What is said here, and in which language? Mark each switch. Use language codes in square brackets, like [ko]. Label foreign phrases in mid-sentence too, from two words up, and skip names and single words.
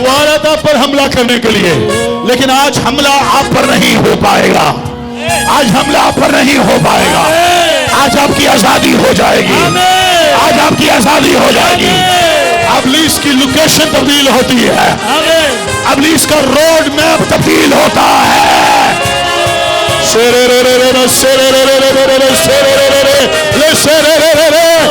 [hi] वो आ रहा था पर हमला करने के लिए, लेकिन आज हमला आप पर नहीं हो पाएगा। आज हमला आप पर नहीं हो पाएगा। आज आपकी आजादी हो जाएगी। आज आपकी आजादी हो जाएगी। अबलीस की लोकेशन तब्दील होती है, अबलीस का [en] road map [hi] तब्दील होता है। सेरे रे रे रे रे सेरे रे रे रे रे रे सेरे रे रे रे सेरे रे रे रे